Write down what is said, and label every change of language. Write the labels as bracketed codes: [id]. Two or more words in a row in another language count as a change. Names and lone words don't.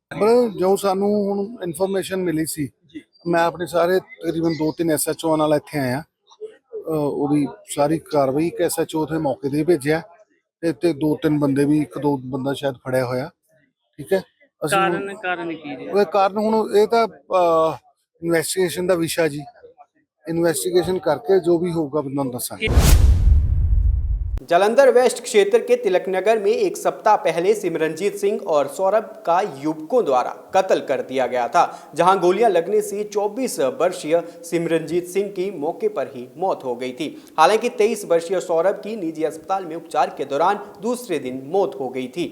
[pa] ਜੋ ਸਾਨੂੰ ਹੁਣ ਇਨਫਾਰਮੇਸ਼ਨ ਮਿਲੀ ਸੀ, ਮੈਂ ਆਪਣੇ ਸਾਰੇ ਤਕਰੀਬਨ 2-3 SHO ਨਾਲ ਇੱਥੇ ਆਇਆ, ਓਦੀ ਸਾਰੀ ਕਾਰਵਾਈ ਇੱਕ SHO ਥੇ ਮੌਕੇ ਤੇ ਭੇਜਿਆ ਤੇ 2-3 ਬੰਦੇ ਵੀ 1-2 ਬੰਦਾ ਸ਼ਾਇਦ ਫੜਿਆ ਹੋਇਆ, ਠੀਕ ਹੈ। ਕਾਰਨ ਹੁਣ ਇਹ ਤਾਂ ਇਨਵੈਸਟੀਗੇਸ਼ਨ ਦਾ ਵਿਸ਼ਾ ਜੀ, ਇਨਵੈਸਟੀਗੇਸ਼ਨ ਕਰਕੇ ਜੋ ਵੀ ਹੋਊਗਾ ਬੰਦਾ ਨੂੰ ਦੱਸਾਂਗੇ। [hi] जालंधर वेस्ट क्षेत्र के तिलक नगर में एक सप्ताह पहले सिमरनजीत सिंह और सौरभ का युवकों द्वारा कत्ल कर दिया गया था, जहां गोलियां लगने से 24 वर्षीय सिमरनजीत सिंह की मौके पर ही मौत हो गई थी। हालांकि 23 वर्षीय सौरभ की निजी अस्पताल में उपचार के दौरान दूसरे दिन मौत हो गई थी।